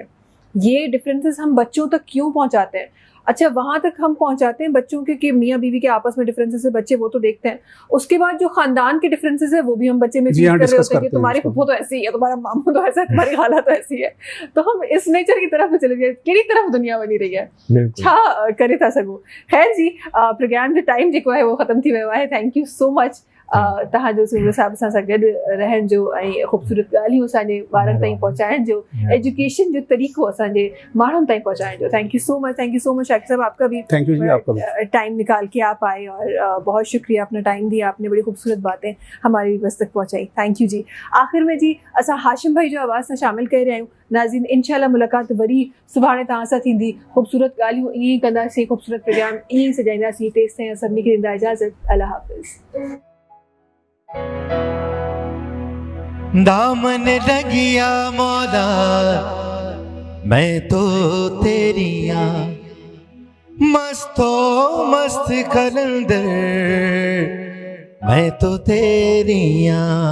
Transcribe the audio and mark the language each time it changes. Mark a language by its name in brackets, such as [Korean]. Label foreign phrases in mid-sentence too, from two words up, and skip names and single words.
[Hindi] ये डिफरेंसेस हम बच्चों तक क्यों पहुंचाते हैं? अच्छा, वहाँ तक हम पहुंचाते हैं बच्चों के कि मियाँ बीवी के आपस में डिफरेंसेस है, बच्चे वो तो देखते हैं। उसके बाद जो खानदान के डिफरेंसेस है वो भी हम बच्चे में फील कर रहे होते हैं कि तुम्हारी फुफ्फो तो ऐसी है, तुम्हारा मामू तो ऐसा है, तुम्हारी खाला तो ऐसी है। तो हम इस नेचर की तरफ चले गए, [Sindhi] केड़ी तरफ दुनिया बनी रही है, छा करे था सगो। खैर जी, प्रोग्राम जो टाइम जेको है वो ख़त्म थी वियो आहे। [English] Thank you so much [Sindhi] तव्हां जो सुबुह साहिब सां गॾु रहण जो ऐं ख़ूबसूरत ॻाल्हियूं असांजे ॿारनि ताईं पहुचाइण जो, एजुकेशन जो तरीक़ो असांजे माण्हुनि ताईं पहुचाइण जो। [English] Thank you so much, thank you so much शाकिर साहब, [Hindi] आपका भी [English] Thank you [Hindi] जी, आपका भी टाइम निकाल के आप आए और बहुत शुक्रिया, अपना टाइम दिया आपने, बड़ी खूबसूरत बातें हमारी बस तक पहुँचाई। [English] Thank you जी। [Sindhi] आख़िर में जी असां हाशिम भाई जो आवाज़ सां शामिल करे रहिया आहियूं। नाज़रीन, इंशाल्लाह मुलाक़ात वरी सुभाणे तव्हां सां थींदी। ख़ूबसूरत ॻाल्हियूं ईअं ई कंदासीं, ख़ूबसूरत प्रोग्राम ईअं ई सजाईंदासीं। तेसिताईं सभिनी खे ॾींदा इजाज़त। अल्लाह हाफ़िज़। [Punjabi] दामन लगिया मौला मैं तो तेरिया, मस्तो मस्त कलंदर मैं तो तेरिया।